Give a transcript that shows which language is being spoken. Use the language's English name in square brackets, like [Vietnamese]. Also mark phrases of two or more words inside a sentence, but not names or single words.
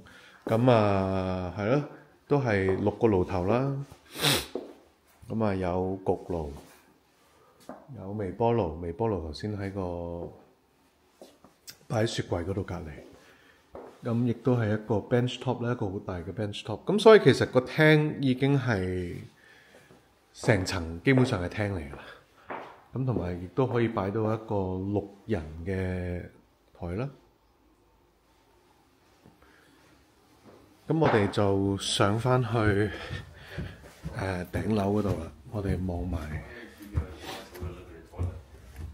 [Cantonese] 咁係咯，都係6個爐頭啦。咁有焗爐，有微波爐。微波爐頭先喺個擺喺雪櫃嗰度隔離。咁亦都係一個 [English] bench top [Cantonese] 咧，一個好大嘅 [English] bench top。 [Cantonese] 咁所以其實個廳已經係成層基本上係廳嚟㗎啦。咁同埋亦都可以擺到一個6人嘅台啦。咁我哋就上返去頂樓嗰度啦。我哋望埋